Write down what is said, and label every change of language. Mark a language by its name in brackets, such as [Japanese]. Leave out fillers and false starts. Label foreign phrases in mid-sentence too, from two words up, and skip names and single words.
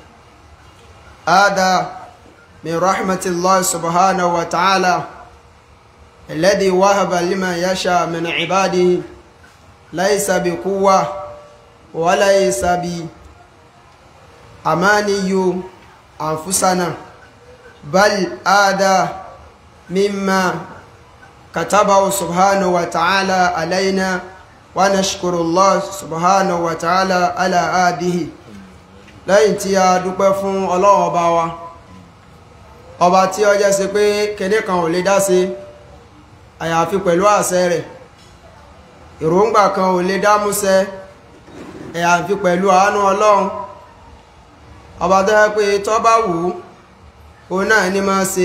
[Arabic] هذا من رحمة الله سبحانه وتعالى الذي وهب لمن يشاء من عباده، ليس بقوة وليس بأماني أنفسنا، بل هذا مما كتبه سبحانه وتعالى علينا، ونشكر الله سبحانه وتعالى على هذه. [Yoruba] lẹ́yìn tí a dúpẹ́ fún Ọlọ́run ọba wa, ọba tí ó jẹ́ sí pé kíní kan ò lè dá sí àyàfi pẹ̀lú àṣẹ rẹ̀, èròǹgbà kan ò lè dá múṣẹ àyàfi pẹ̀lú àánú Ọlọ́run, ọba tó jẹ́ pé tó bá wù ú òun náà ní máa ṣe.